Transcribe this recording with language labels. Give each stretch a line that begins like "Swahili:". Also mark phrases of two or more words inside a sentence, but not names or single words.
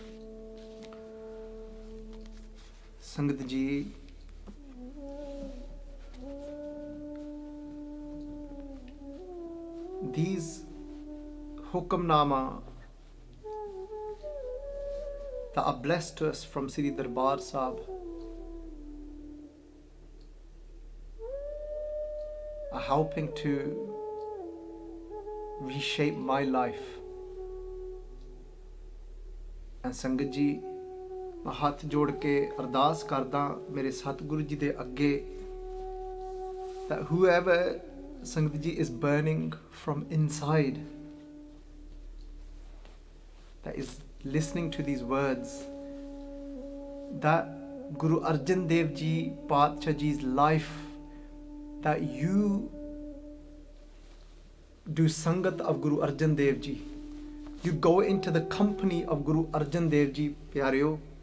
English: Sangat Ji, these Hukamnaama that are blessed to us from Sri Darbar Sahib are helping to reshape my life. And Sangat Ji,
Punjabi: ਮੈਂ ਹੱਥ ਜੋੜ ਕੇ ਅਰਦਾਸ ਕਰਦਾ ਮੇਰੇ ਸਤਿਗੁਰੂ ਜੀ ਦੇ ਅੱਗੇ,
English: that whoever Sangat Ji is burning from inside, that is listening to these words, that Guru Arjan Dev Ji Padshah Ji's life, that you do Sangat of Guru Arjan Dev Ji, you go into the company of Guru Arjan Dev Ji, Pyareo,